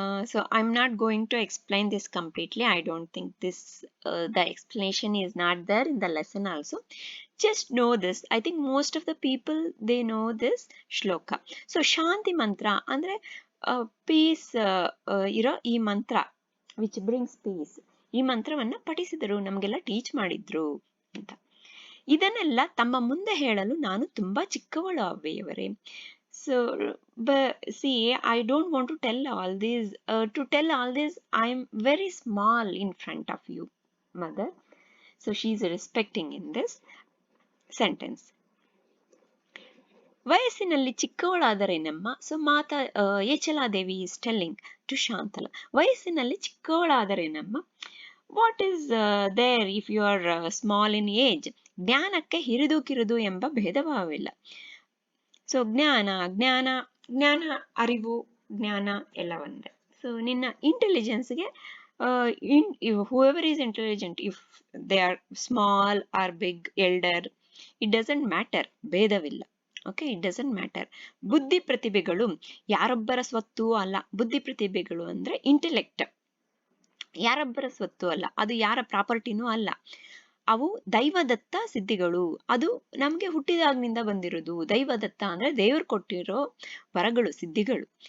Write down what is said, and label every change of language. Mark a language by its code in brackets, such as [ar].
[en] So I'm not going to explain this completely. I don't think this the explanation is not there in the lesson also. Just know this. I think most of the people, they know this shloka. [kn] So shanti mantra andre peace ಇರೋ ಈ ಮಂತ್ರ [en] which brings peace. [kn] ಈ ಮಂತ್ರವನ್ನ ಪಠಿಸಿದರು, ನಮಗೆಲ್ಲ teach ಮಾಡಿದ್ರು ಅಂತ. ಇದನ್ನೆಲ್ಲ ತಮ್ಮ ಮುಂದೆ ಹೇಳಲು ನಾನು ತುಂಬಾ ಚಿಕ್ಕವಳು ಅವ್ವೆಯವರೇ. [en] So, but see, I don't want to tell all this. To tell all this, I'm very small in front of you, mother. So she's respecting in this sentence. [kn] ವಯಸ್ಸಿನಲ್ಲಿ ಚಿಕ್ಕವಳಾದರೇನಮ್ಮ. [en] so Mata Echaladevi is telling to Shantala, [kn] ವಯಸ್ಸಿನಲ್ಲಿ ಚಿಕ್ಕವಳಾದರೇನಮ್ಮ. [en] What is there if you are small in age. [kn] ಜ್ಞಾನಕ್ಕೆ ಹಿರಿದು ಕಿರಿದು ಎಂಬ ಭೇದ ಭಾವವಿಲ್ಲ. So ಜ್ಞಾನ ಜ್ಞಾನ ಜ್ಞಾನ ಅರಿವು ಜ್ಞಾನ ಎಲ್ಲ ಒಂದೇ. ಸೊ ನಿನ್ನ ಇಂಟೆಲಿಜೆನ್ಸ್ಗೆ [en] whoever is intelligent, if they are small or big, elder, it doesn't matter, [kn] ಭೇದವಿಲ್ಲ. [en] Okay, it doesn't matter. [kn] ಬುದ್ಧಿ ಪ್ರತಿಭೆಗಳು ಯಾರೊಬ್ಬರ ಸ್ವತ್ತು ಅಲ್ಲ. ಬುದ್ಧಿ ಪ್ರತಿಭೆಗಳು ಅಂದ್ರೆ ಇಂಟೆಲೆಕ್ಟ್ ಯಾರೊಬ್ಬರ ಸ್ವತ್ತು ಅಲ್ಲ, ಅದು ಯಾರ ಪ್ರಾಪರ್ಟಿನೂ ಅಲ್ಲ. ಅವು ದೈವದತ್ತ ಸಿದ್ಧಿಗಳು. ಅದು ನಮ್ಗೆ ಹುಟ್ಟಿದಾಗ್ನಿಂದ ಬಂದಿರೋದು. ದೈವದತ್ತ ಅಂದ್ರೆ ದೇವರು ಕೊಟ್ಟಿರೋ ವರಗಳು, ಸಿದ್ಧಿಗಳು.